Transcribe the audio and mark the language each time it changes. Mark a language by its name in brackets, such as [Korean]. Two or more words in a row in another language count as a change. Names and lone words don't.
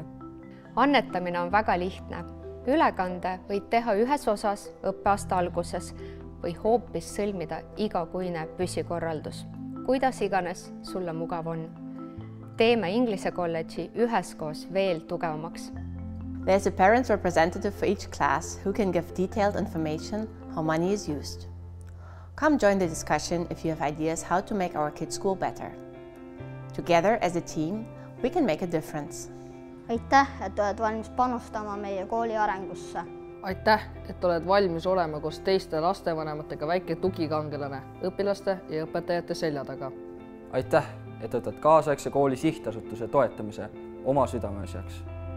[Estonian] Annetamine on väga lihtne. Ülekande võid teha ühes osas õppeaasta alguses või hoopis sõlmida igakuine püsikorraldus. Kuidas iganes sulle mugav on. Teeme Inglise kolledži üheskoos veel tugevamaks. [English] There's a parent representative for each class who can give detailed information how money is used. Come join the discussion if you have ideas how to make our kids' school better. Together as a team, we can make a difference. [Estonian] Aitäh, et oled valmis panustama meie kooli arengusse. Aitäh, et oled valmis olema koos teiste lastevanematega väike tugikangelane õpilaste ja õpetajate selja taga. Aitäh, et võtad kaasaegse kooli sihtasutuse toetamise oma südameasjaks.